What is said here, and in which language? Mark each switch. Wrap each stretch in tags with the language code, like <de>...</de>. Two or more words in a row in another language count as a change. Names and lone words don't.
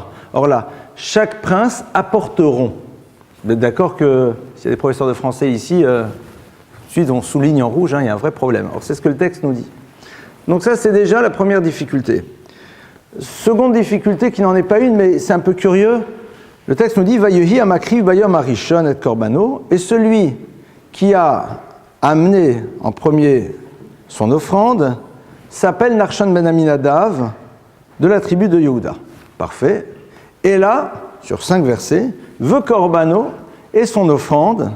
<fr>Or là, chaque prince apporteront. Vous êtes d'accord que s'il y a des professeurs de français ici, tout de suite on souligne en rouge, il y a un vrai problème. Or c'est ce que le texte nous dit. Donc ça c'est déjà la première difficulté. Seconde difficulté qui n'en est pas une, mais c'est un peu curieux. Le texte nous dit</fr> <he>ויהי המקריב ביום הראשון את קרבנו,</he> <fr>et celui qui a amené en premier son offrande s'appelle Nachshon ben Aminadav, de la tribu de Yehuda. Parfait. Et là, sur 5 versets,</fr> <he>וקרבנו</he> <fr>et son offrande.</fr>